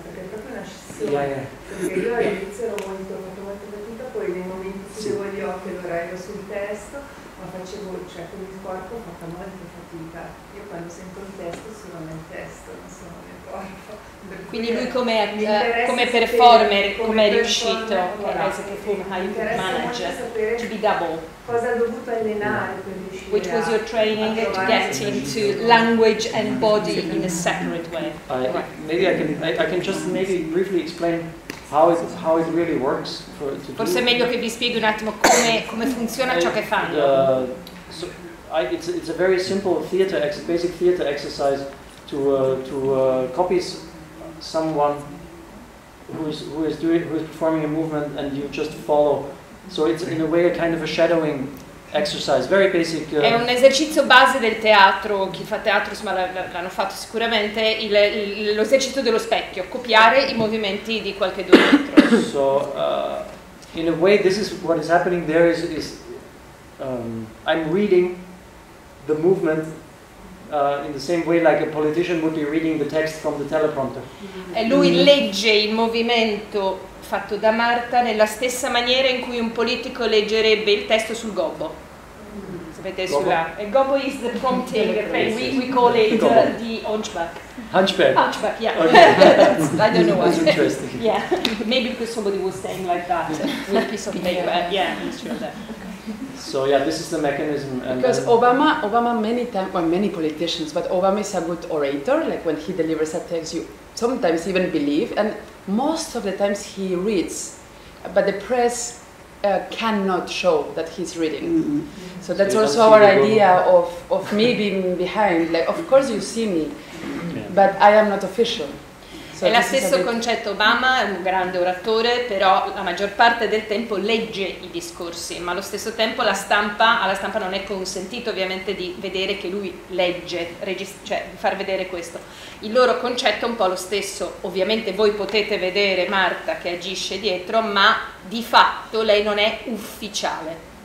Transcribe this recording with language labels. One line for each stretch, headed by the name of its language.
Italian: Perché è proprio una scissione, perché io all'inizio ho fatto molto fatica, poi nei momenti in cui chiudevo gli occhi allora ero sul testo, ma facevo, cioè con il corpo ho fatto molta fatica. Io quando sento un testo sono nel testo, non sono nel corpo. Quindi lui come performer, come è riuscito,
English: as a performer, how you could manage to be double.
Italian: Cosa ha dovuto allenare per riuscire
English: Which was your training to get into language and body in a separate way? Maybe I can just maybe briefly explain how it really works.
Italian: Forse è meglio che vi spieghi un attimo come funziona ciò che fanno.
English: It's a very simple basic theater exercise to copy someone who is performing a movement and you just follow. So it's in a way a kind of a shadowing exercise, very basic.
Italian: È un esercizio base del teatro, chi fa teatro insomma l'hanno fatto sicuramente, lo esercizio dello specchio, copiare i movimenti di qualche altro.
English: So in a way this is what is happening there is I'm reading the movement in the same way like a politician would be reading the text from the teleprompter.
Italian: E lui legge il movimento fatto da Marta nella stessa maniera in cui un politico leggerebbe il testo sul gobbo. Sapete, il gobbo
English: is the prompting, we call it the hunchback. Hunchback? Hunchback, yeah. Okay. I don't know why. That's interesting. Yeah, maybe because somebody was saying like that with a piece of paper. Yeah, it's true that. So yeah, this is the mechanism. And because Obama many times, well, many politicians, but Obama is a good orator. Like when he delivers a text, you sometimes even believe, and most of the times he reads, but the press cannot show that he's reading. So that's also our idea of me being behind. Like, of course you see me, but I am not official.
Italian: È lo stesso concetto. Obama è un grande oratore, però la maggior parte del tempo legge i discorsi, ma allo stesso tempo alla stampa non è consentito ovviamente di vedere che lui legge, cioè di far vedere questo. Il loro concetto è un po' lo stesso, ovviamente voi potete vedere Marta che agisce dietro, ma di fatto lei non è ufficiale.